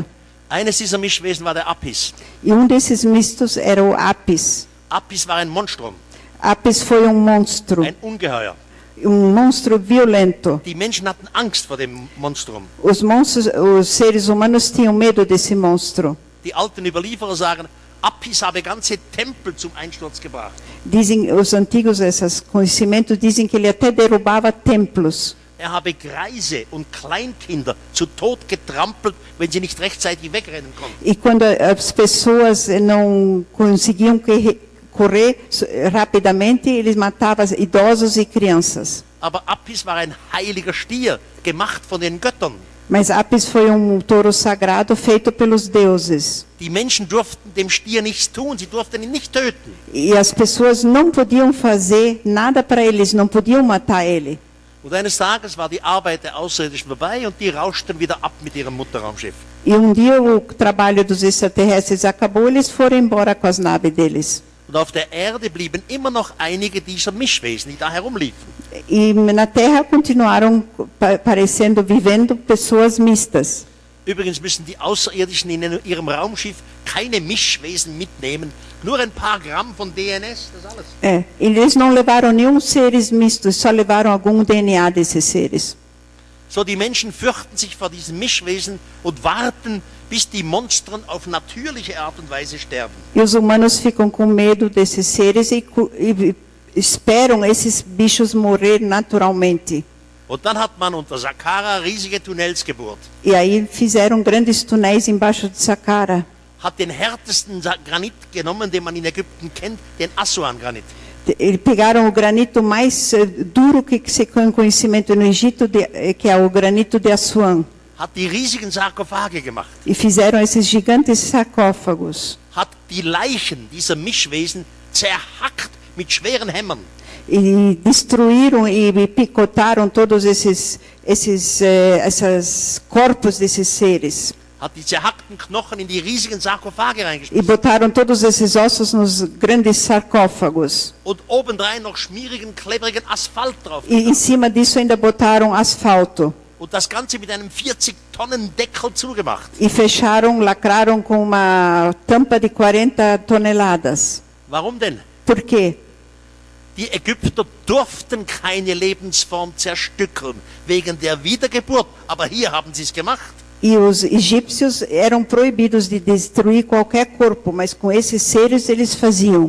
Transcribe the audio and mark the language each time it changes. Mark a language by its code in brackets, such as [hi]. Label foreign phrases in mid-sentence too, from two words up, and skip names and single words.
[de] Eines dieser Mischwesen war der Apis. [pt] E desses mistos era o Apis. [de] Apis war ein Monstrum. [pt] Apis foi monstro. [de] Ein Ungeheuer. [pt] Monstro violento. [de] Die Menschen hatten Angst vor dem Monstrum. [pt] Os seres humanos tinham medo desse monstro. [de] Die alten Überlieferer sagen, Apis habe ganze Tempel zum Einsturz gebracht. [pt] Dizem os antigos, esses conhecimentos dizem que ele até derrubava templos. [de] Er habe Greise und Kleinkinder zu Tod getrampelt, wenn sie nicht rechtzeitig wegrennen konnten. [pt] E quando as pessoas não conseguiam correr rapidamente, eles matavam idosos e crianças. [de] Aber Apis war ein heiliger Stier, gemacht von den Göttern. [pt] Mas Apis foi touro sagrado feito pelos deuses. [de] Die Menschen durften dem Stier nichts tun, sie durften ihn nicht töten. [pt] E as pessoas não podiam fazer nada para eles, não podiam matar ele. [de] Und eines Tages war die Arbeit der Außerirdischen vorbei und die rauschten wieder ab mit ihrem Mutterraumschiff. [pt] E dia o trabalho dos extraterrestres acabou, eles foram embora com as naves deles. [de] Und auf der Erde blieben immer noch einige dieser Mischwesen, die da herumliefen. [pt] E na Terra continuaram vivendo pessoas mistas. [de] Übrigens müssen die Außerirdischen in ihrem Raumschiff keine Mischwesen mitnehmen, nur ein paar Gramm von DNS, das alles. [pt] Eles não levaram nenhum seres mistos, só levaram algum DNA desses seres. [de] So, die Menschen fürchten sich vor diesen Mischwesen und warten, bis die Monstren auf natürliche Art und Weise sterben. [pt] E os humanos ficam com medo desses seres e esperam esses bichos morrer naturalmente. [de] Und dann hat man unter Saqqara riesige Tunnels gebohrt. [pt] E aí fizeram grandes túneis embaixo de Saqqara. [de] Hat den härtesten Granit genommen, den man in Ägypten kennt, den Assuan-Granit. [pt] Eles pegaram o granito mais duro que se tem conhecimento no Egito, que é o granito de Assuan. [de] Hat die riesigen Sarkophage gemacht. [pt] E fizeram esses gigantes sarcófagos. [de] Hat die Leichen dieser Mischwesen zerhackt mit schweren Hämmern. [pt] E destruíram e picotaram todos esses corpos desses seres. [de] Hat die zerhackten Knochen in die riesigen Sarkophage [pt] E [de] reingeschmissen. [pt] botaram todos esses ossos nos grandes sarcófagos. [de] Und obendrein noch schmierigen, klebrigen Asphalt drauf. [pt] E em cima disso ainda botaram asfalto. [de] Und das Ganze mit einem 40-Tonnen-Deckel zugemacht. [pt] E lacraram com uma tampa de 40 toneladas. [de] Warum denn? [pt] Por quê? [de] Die Ägypter durften keine Lebensform zerstückeln wegen der Wiedergeburt, aber hier haben sie es gemacht. [pt] E os egípcios eram proibidos de destruir qualquer corpo, mas com esses seres eles faziam.